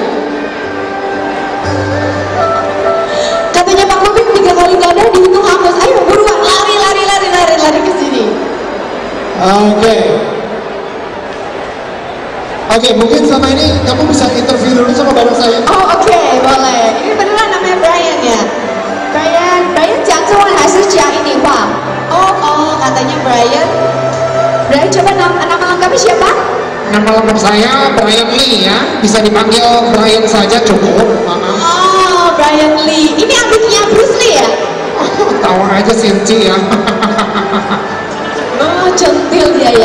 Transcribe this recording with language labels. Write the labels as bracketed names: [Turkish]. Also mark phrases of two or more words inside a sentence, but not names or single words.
[Indonesian] Katanya Pak Lubik 3 kali gak ada dihitung hangus. Ayo buruan, lari ke sini. Oke. Oke, mungkin selama ini kamu bisa interview dulu sama bareng saya. Oh, oke, boleh. Ini beneran namanya Brian ya? [Chinese] Brian 讲中文还是讲印尼话？ [Indonesian] Oh, katanya Brian. Brian, coba nama lengkapnya siapa? Nama lengkap saya Brian Lee ya. Bisa dipanggil Brian saja cukup. Oh, Brian Lee. Ini adiknya Bruce Lee ya? Tahu aja Sinci ya. Oh, centil dia ya.